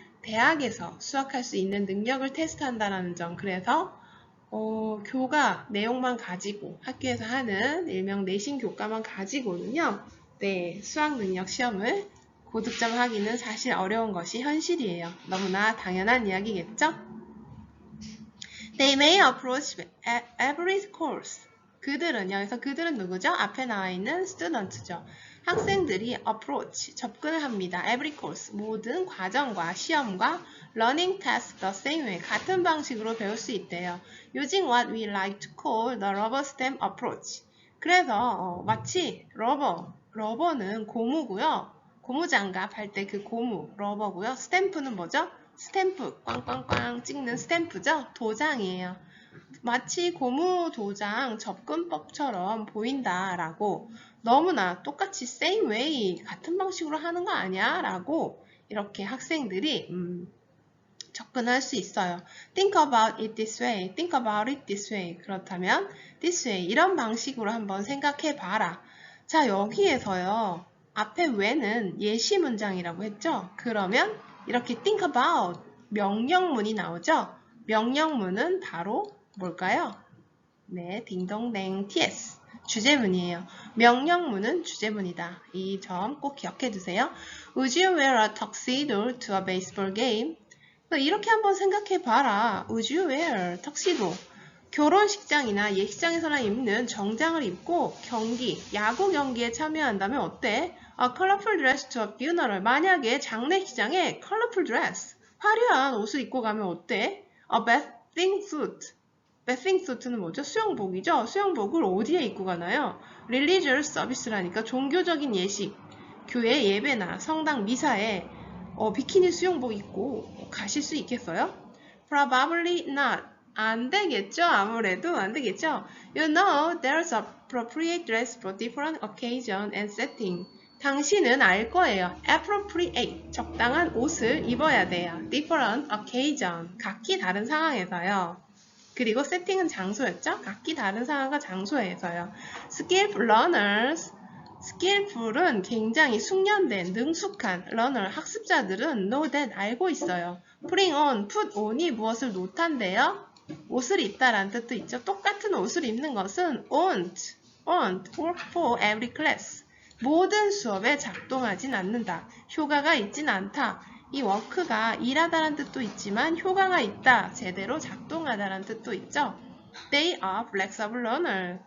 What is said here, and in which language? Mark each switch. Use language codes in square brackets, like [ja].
[ko] 대학에서 수학할 수 있는 능력을 테스트한다는 점. 그래서 교과 내용만 가지고 학교에서 하는 일명 내신 교과만 가지고는요. 네, 수학 능력 시험을 고득점 하기는 사실 어려운 것이 현실이에요. 너무나 당연한 이야기겠죠? [en] They may approach every course. [ko] 그들은, 여기서 그들은 누구죠? 앞에 나와 있는 students죠. 학생들이 approach, 접근을 합니다. [en] every course, [ko] 모든 과정과 시험과 [en] learning task the same way, [ko] 같은 방식으로 배울 수 있대요. [en] Using what we like to call the rubber stamp approach. [ko] 그래서 마치 러버는 고무고요. 고무장갑 할 때 그 고무, 러버고요. 스탬프는 뭐죠? 스탬프, 꽝꽝꽝 찍는 스탬프죠? 도장이에요. 마치 고무 도장 접근법처럼 보인다라고 너무나 똑같이 [en] same way, [ko] 같은 방식으로 하는 거 아니야? 라고 이렇게 학생들이 접근할 수 있어요. [en] Think about it this way. Think about it this way. [ko] 그렇다면 [en] this way, [ko] 이런 방식으로 한번 생각해 봐라. 자, 여기에서요. 앞에 when은 예시 문장이라고 했죠? 그러면 이렇게 think about 명령문이 나오죠? 명령문은 바로 뭘까요? 네, 딩동댕 TS. 주제문이에요. 명령문은 주제문이다. 이 점 꼭 기억해 두세요. [en] Would you wear a tuxedo to a baseball game? [ko] 이렇게 한번 생각해 봐라. [en] Would you wear tuxedo? [ko] 결혼식장이나 예식장에서나 입는 정장을 입고 야구 경기에 참여한다면 어때? [en] A colorful dress to a funeral. [ko] 만약에 장례식장에 [en] colorful dress, [ko] 화려한 옷을 입고 가면 어때? [en] A bathing suit. [ko] bathing suit는 뭐죠? 수영복이죠? 수영복을 어디에 입고 가나요? [en] religious service [ko] 라니까 종교적인 예식, 교회 예배나 성당 미사에 비키니 수영복 입고 가실 수 있겠어요? [en] Probably not. [ko] 안 되겠죠? 아무래도 안 되겠죠? [en] You know, there's appropriate dress for different occasion and setting. [ko] 당신은 알 거예요. appropriate, 적당한 옷을 입어야 돼요. [en] different occasion, [ko] 각기 다른 상황에서요. 그리고 setting은 장소였죠? 각기 다른 상황과 장소에서요. [en] skillful learners, [ko] skillful은 굉장히 숙련된, 능숙한 learner, 학습자들은 [en] know that, [ko] 알고 있어요. [en] putting on, put on [ko] 이 무엇을 놓단대요? 옷을 입다라는 뜻도 있죠. 똑같은 옷을 입는 것은 [en] won't work for every class. [ko] 모든 수업에 작동하진 않는다. 효과가 있진 않다. 이 work가 일하다라는 뜻도 있지만 효과가 있다, 제대로 작동하다라는 뜻도 있죠. [en] They are flexible learner.